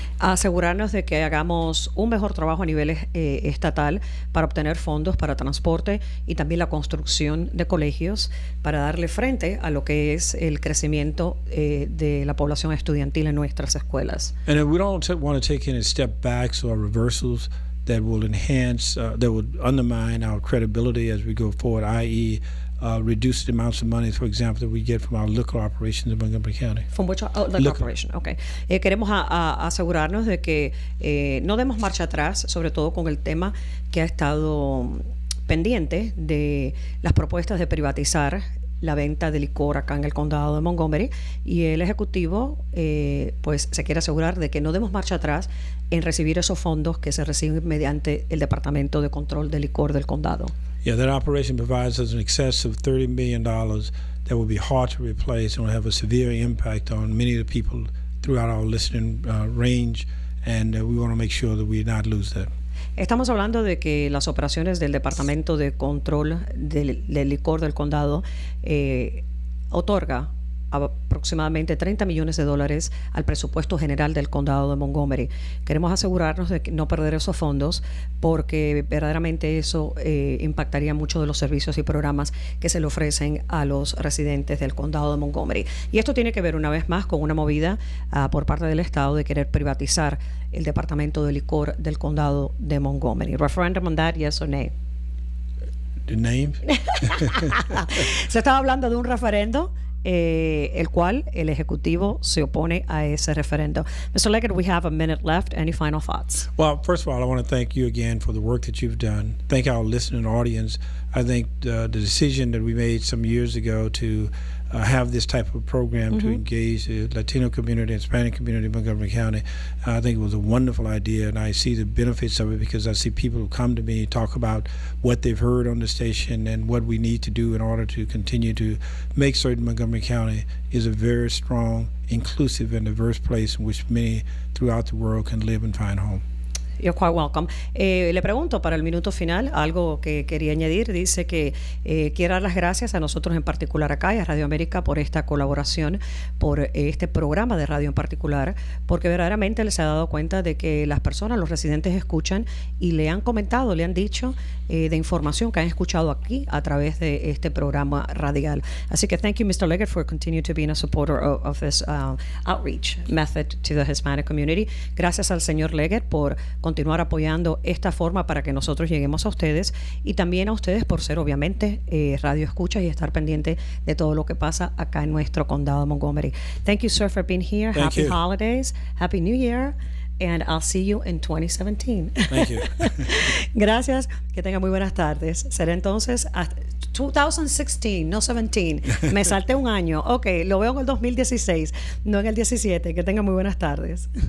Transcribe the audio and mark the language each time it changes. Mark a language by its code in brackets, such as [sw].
[es] Asegurarnos de que hagamos un mejor trabajo a nivel estatal para obtener fondos para transporte y también la construcción de colegios para darle frente a lo que es el crecimiento de la población estudiantil en nuestras escuelas. [en] And we don't want to take any step backs or reversals that will enhance, that would undermine our credibility as we go forward, i.e., reduce the amounts of money, for example, that we get from our liquor operations in Montgomery County. From which liquor operation, okay. [es] Queremos asegurarnos de que no demos marcha atrás, sobre todo con el tema que ha estado pendiente de las propuestas de privatizar la venta de licor acá en el condado de Montgomery, y el ejecutivo pues se quiere asegurar de que no demos marcha atrás en recibir esos fondos que se reciben mediante el Departamento de Control de Licor del condado. [en] Yeah, that operation provides us in excess of $30 million that will be hard to replace and will have a severe impact on many of the people throughout our listening range, and we want to make sure that we not lose that. [es] Estamos hablando de que las operaciones del Departamento de Control del Licor del Condado otorga aproximadamente $30 millones al presupuesto general del Condado de Montgomery. Queremos asegurarnos de no perder esos fondos, porque verdaderamente eso impactaría mucho de los servicios y programas que se le ofrecen a los residentes del Condado de Montgomery. Y esto tiene que ver una vez más con una movida por parte del Estado de querer privatizar el Departamento de Licor del Condado de Montgomery. [en] Referendum on that, yes or no? The name? [es] Se estaba hablando de un referendo, el cual el Ejecutivo se opone a ese referendo. [en] Mr. Leggett, we have a minute left. Any final thoughts? Well, first of all, I want to thank you again for the work that you've done. Thank our listening audience. I think the decision that we made some years ago to have this type of program to engage the Latino community and Hispanic community in Montgomery County. I think it was a wonderful idea, and I see the benefits of it because I see people who come to me talk about what they've heard on the station and what we need to do in order to continue to make certain Montgomery County is a very strong, inclusive, and diverse place in which many throughout the world can live and find home. You're quite welcome. [es] Le pregunto para el minuto final algo que quería añadir. Dice que quiere dar las gracias a nosotros en particular acá y a Radio América por esta colaboración, por este programa de radio en particular, porque verdaderamente les ha dado cuenta de que las personas, los residentes escuchan y le han comentado, le han dicho de información que han escuchado aquí a través de este programa radial. Así que [en] thank you, Mr. Leggett, for continuing to being a supporter of this outreach method to the Hispanic community. [es] Gracias al señor Leggett por continuar apoyando esta forma para que nosotros lleguemos a ustedes y también a ustedes por ser obviamente radio escucha y estar pendiente de todo lo que pasa acá en nuestro condado de Montgomery. [en] Thank you, sir, for being here. Happy holidays, Happy New Year, and I'll see you in 2017. Thank you. [es] Gracias, que tengan muy buenas tardes. Será entonces hasta 2016, no 17. Me salté un año. Ok, lo veo en el 2016, no en el 17. Que tengan muy buenas tardes.